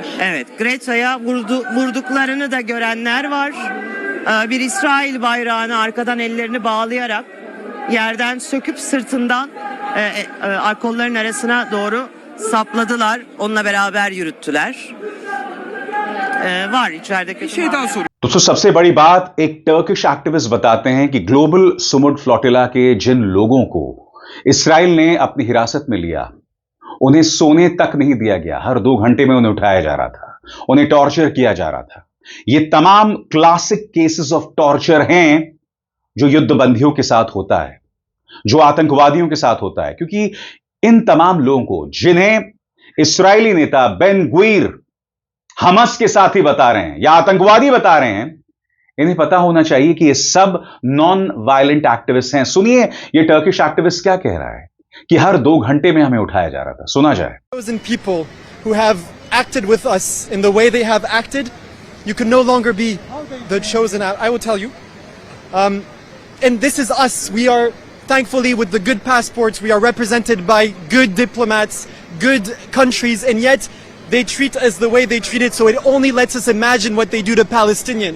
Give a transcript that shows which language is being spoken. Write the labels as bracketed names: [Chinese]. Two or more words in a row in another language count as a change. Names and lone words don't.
[Turkish] Evet, Greta'ya vurduklarını da görenler var. Bir İsrail bayrağını arkadan ellerini bağlayarak yerden söküp sırtından kolların arasına doğru sapladılar. Onunla beraber yürüttüler. Var içeride. Bir şey daha soruyorum. [Hindi] दोस्तों सबसे बड़ी बात एक [English] Turkish activist [Hindi] बताते हैं कि ग्लोबल सुमुड फ्लोटिला के जिन लोगों को इसराइल ने अपनी हिरासत में लिया उन्हें सोने तक नहीं दिया गया, हर 2 घंटे में उन्हें उठाया जा रहा था, उन्हें टॉर्चर किया जा रहा था। ये तमाम [English] classic cases of torture [Hindi] हैं जो युद्ध बंदियों के साथ होता है, जो आतंकवादियों के साथ होता है, क्योंकि इन तमाम लोगों को जिन्हें इसराइली नेता बेन ग्वीर हमस के साथी बता रहे हैं या आतंकवादी बता रहे हैं, इन्हें पता होना चाहिए कि ये सब [English] non violent activist [Hindi] हैं। सुनिए ये [English] Turkish activist [Hindi] क्या कह रहा है कि हर 2 घंटे में हमें उठाया जा रहा था। सुना जाए। [English] Thousand people who have acted with us in the way they have acted, you can no longer be the chosen out. I will tell you. And this is us. We are thankfully with the good passports. We are represented by good diplomats, good countries, and yet they treat us the way they treated, so it only lets us imagine what they do to Palestinians.